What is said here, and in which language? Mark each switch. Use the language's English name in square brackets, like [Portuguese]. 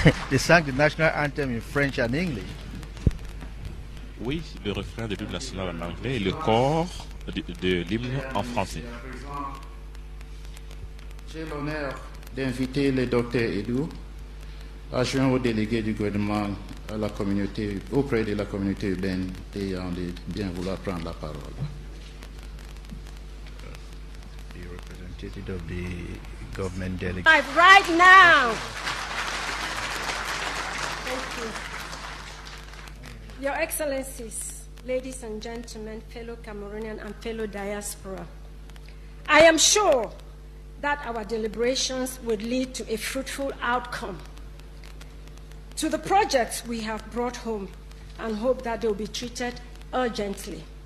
[English] They sang the national anthem in French and English. [French] Oui, le refrain de l'hymne national en anglais et le corps de l'hymne en français. J'ai l'honneur d'inviter le docteur Edou, adjoint au délégué du gouvernement à la communauté, auprès de la communauté urbaine de Yaoundé, bien vouloir prendre la parole. [English] The representative of the government delegate. Right now. Thank you. Your Excellencies, ladies and gentlemen, fellow Cameroonian and fellow diaspora, I am sure that our deliberations would lead to a fruitful outcome to the projects we have brought home, and hope that they will be treated urgently.